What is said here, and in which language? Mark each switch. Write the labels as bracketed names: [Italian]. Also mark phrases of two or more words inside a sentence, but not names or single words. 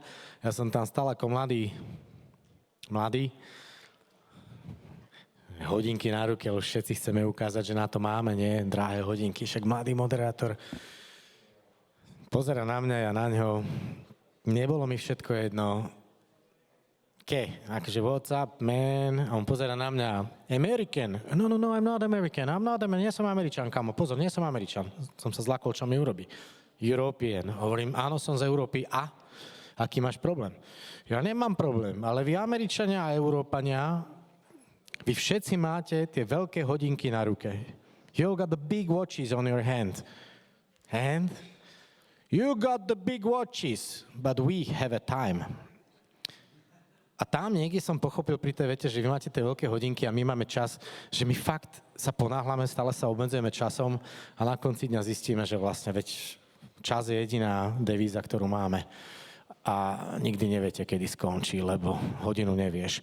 [Slovak] Ja som tam stal ako mladý, hodinky na ruke, ale všetci chceme ukázať, že na to máme, nie? Drahé hodinky, však mladý moderátor pozera na mňa, ja na ňo. Nebolo mi všetko jedno. Akože [English] what's up, man? [Slovak] A on pozera na mňa. [English] American. No, I'm not American. [Slovak] Nie som Američan, kamo. Pozor, nie som Američan. Som sa zlakol, čo mi urobí. [English] European. [Slovak] Hovorím, áno, som z Európy. A? Aký máš problém? Ja nemám problém, ale vy Američania a Európania, vy všetci máte tie veľké hodinky na ruke. [English] You got the big watches on your hand. And? You got the big watches, but we have a time. [Slovak] A tam niekde som pochopil pri tej vete, že vy máte tie veľké hodinky a my máme čas, že my fakt sa ponáhľame, stále sa obmedzujeme časom a na konci dňa zistíme, že vlastne veď čas je jediná devíza, ktorú máme. A nikdy neviete, kedy skončí, lebo hodinu nevieš.